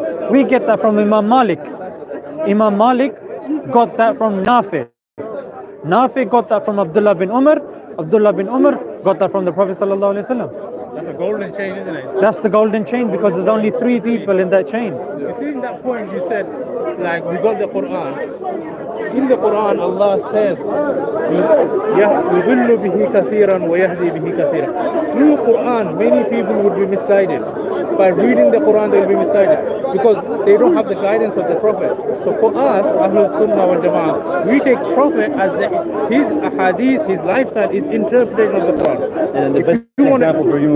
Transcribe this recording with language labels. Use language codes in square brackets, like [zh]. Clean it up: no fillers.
[en] We get that from Imam Malik. Imam Malik got that from Nafi. Nafi got that from Abdullah bin Umar. Abdullah bin Umar got that from the Prophet ﷺ. That's a golden chain, isn't it? That's the golden chain, because there's only 3 people in that chain. You see, in that point you said, like, we got the Quran. In the Quran, Allah says, [ar] يُضِلُّ بِهِ كَثِيرًا وَيَهْدِي بِهِ كَثِيرًا. [en] Through Quran, many people would be misguided. By reading the Quran, they will be misguided, because they don't have the guidance of the Prophet. So for us, Ahlul Sunnah wal Jama'ah, we take Prophet as his ahadith, his lifestyle is interpretation of the Quran. And the best example for you.